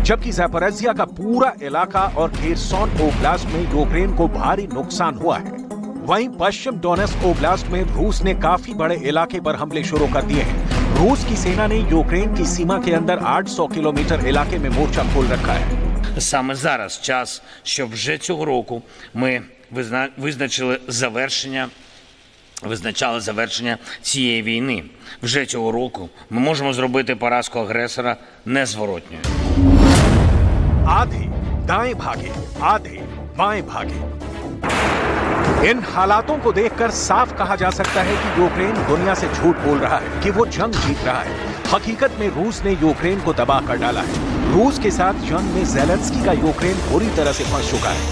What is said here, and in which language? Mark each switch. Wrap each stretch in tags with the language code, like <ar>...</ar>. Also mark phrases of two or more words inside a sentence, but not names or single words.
<hi>जबकि ज़ैपोरिज़िया का पूरा इलाका और खेरसोन ओब्लास्ट में यूक्रेन को भारी नुकसान हुआ है। वहीं पश्चिम डोनेट्स्क ओब्लास्ट में रूस ने काफी बड़े इलाके पर हमले शुरू कर दिए हैं। रूस की सेना ने यूक्रेन की सीमा के अंदर 800 किलोमीटर इलाके में मोर्चा खोल रखा है।</hi> <uk>Саме зараз час, щоб вже цього року ми визначали завершення цієї війни. Вже цього року ми можемо зробити поразку агресора незворотньою.</uk> <hi>आधे दाएं भागे, आधे बाएं भागे। इन हालातों को देखकर साफ कहा जा सकता है कि यूक्रेन दुनिया से झूठ बोल रहा है कि वो जंग जीत रहा है। हकीकत में रूस ने यूक्रेन को तबाह कर डाला है। रूस के साथ जंग में ज़ेलेंस्की का यूक्रेन बुरी तरह से फंस चुका है।</hi>